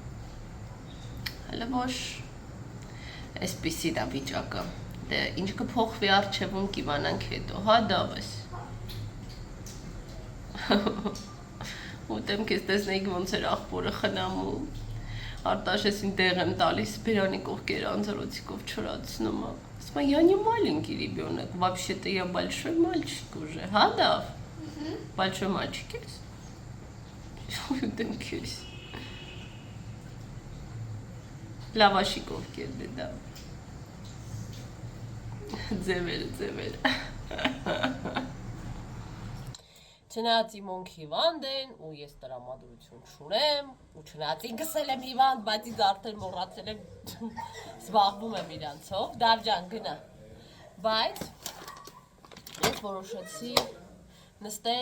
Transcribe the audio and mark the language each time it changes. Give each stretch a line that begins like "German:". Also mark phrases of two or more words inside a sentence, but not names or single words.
Armenian: Հələ ոչ այսպիսի դա վիճակը։ Դե ինչ կփոխվի առջևում կիմանանք հետո, հա դավես։ Ուտեմ քեզ տեսնեիք ոնց էր աղբորը խնամում։ Արտաշեսին տեղ եմ տալիս, բերանի կողքերը անձրոցիկով չորացնում է։ Ասում է,
Russian: я не маленький ребенок, вообще-то я большой мальчик уже,
Armenian: հա դավ։
Russian: Большой мальчик
Armenian: ես։ Ուտեմ քեզ։ Լավաշի կողքերն է դա։ Ձևերը։ Չնայած իմոնք հիվանդ են ու ես տրամադրություն չունեմ ու չնայած ինքս էլ եմ հիվանդ, բայց ինձ արդեն մոռացել եմ զբաղվում եմ իրանցով, Դավջան գնա։ Բայց ես որոշեցի նստել